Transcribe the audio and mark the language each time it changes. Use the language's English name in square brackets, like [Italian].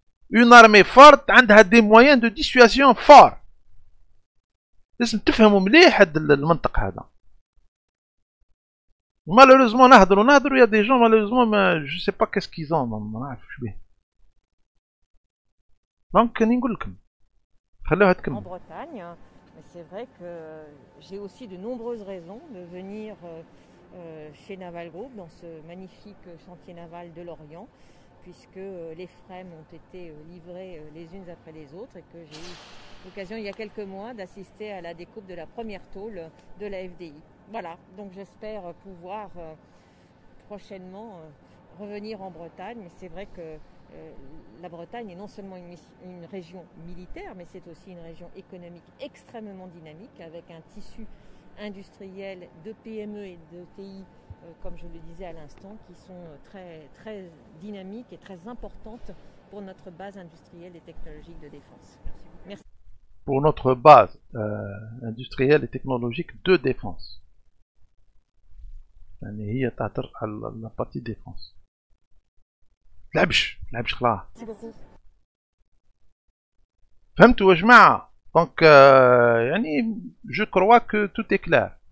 [French] Une armée forte [Arabic] عندها [French] des moyens de dissuasion forts. [Arabic] لازم تفهموا مليح هذا المنطق هذا. [French] Malheureusement [Arabic] نهضروا يا دي جون [French] malheureusement [Arabic] ما [French] je sais pas qu'est-ce qu'ils ont [Arabic] ما نعرفش بيه. دونك نقول لكم خلوها تكمل. [French] En Bretagne, mais c'est vrai que j'ai aussi de nombreuses raisons de venir chez Naval Group dans ce magnifique chantier naval de Lorient, puisque les FREMM ont été livrés les unes après les autres et que j'ai eu l'occasion il y a quelques mois d'assister à la découpe de la première tôle de la FDI. Voilà, donc j'espère pouvoir prochainement revenir en Bretagne, mais c'est vrai que la Bretagne est non seulement une région militaire, mais c'est aussi une région économique extrêmement dynamique, avec un tissu industriel de PME et de TI, comme je le disais à l'instant, qui sont très, très dynamiques et très importantes pour notre base industrielle et technologique de défense. Merci. Pour notre base industrielle et technologique de défense. [Arabic] يعني هي تعترف على [French] la partie défense. [Arabic] لعبش خلاص. [French] Merci beaucoup. [Arabic] فهمتوا يا جماعة؟ دونك يعني جو كروا كو توت اي كلار.